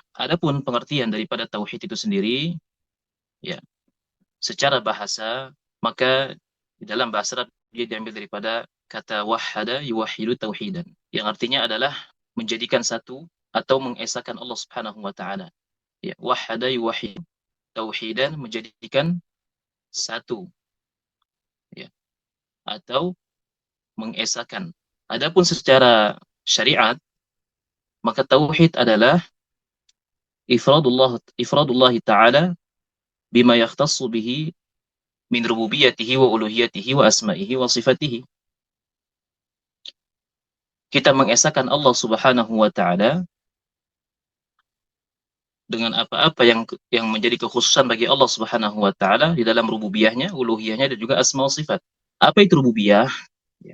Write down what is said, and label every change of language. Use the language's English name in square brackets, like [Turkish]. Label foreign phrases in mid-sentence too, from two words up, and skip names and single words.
[Indonesian] Adapun pengertian daripada tauhid itu sendiri, ya, secara bahasa, maka di dalam bahasa Arab dia diambil daripada kata [Arabic] وحد يوحد توحيدا, [Indonesian] yang artinya adalah menjadikan satu atau mengesahkan Allah [Arabic] سبحانه وتعالى. [Indonesian] Ya, [Arabic] وحد يوحد توحيدا, [Indonesian] menjadikan satu, ya, atau mengesahkan. Adapun secara syariat, maka tauhid adalah [Arabic] إفراد الله تعالى بما يختص به من ربوبيته وألوهيته وأسمائه وصفاته. [Indonesian] Kita mengesahkan Allah [Arabic] سبحانه وتعالى [Indonesian] dengan apa-apa yang menjadi kekhususan bagi Allah [Arabic] سبحانه وتعالى [Indonesian] di dalam rububiyahnya, uluhiyahnya, dan juga [Arabic] أسماء وصفات. [Indonesian] Apa itu rububiyah? Ya.